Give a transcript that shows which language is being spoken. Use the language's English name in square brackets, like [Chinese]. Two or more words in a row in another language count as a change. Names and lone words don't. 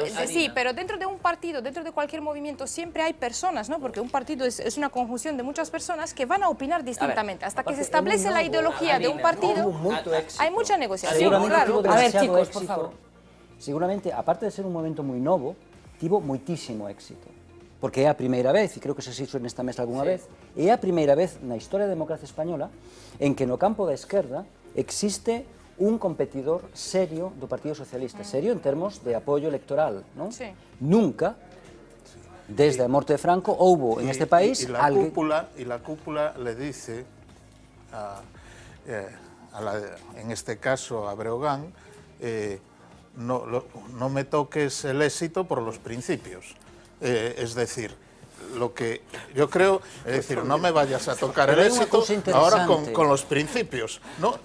[Spanish] Sí, pero dentro de un partido, dentro de cualquier movimiento, siempre hay personas, ¿no? Porque un partido es una conjunción de muchas personas que van a opinar distintamente. Hasta que se establece la ideología de un partido, hay mucha negociación. Claro. A ver, chicos, por favor. Seguramente, aparte de ser un momento muy novo, [Galician] tivo muitísimo éxito. Porque é a primeira vez, e creo que se dixo nesta mesa algunha vez, é a primeira vez na historia da democracia española en que no campo da esquerda existe un competidor serio do Partido Socialista, serio en termos de apoio electoral, non? [Spanish] Sí. [Galician] Nunca, desde a morte de Franco, houbo en este país [Spanish] y la cúpula le dice en este caso a Breogán, no me toques el éxito por los principios. Es decir, lo que yo creo, es decir, no me vayas a tocar el éxito ahora con los principios, ¿no?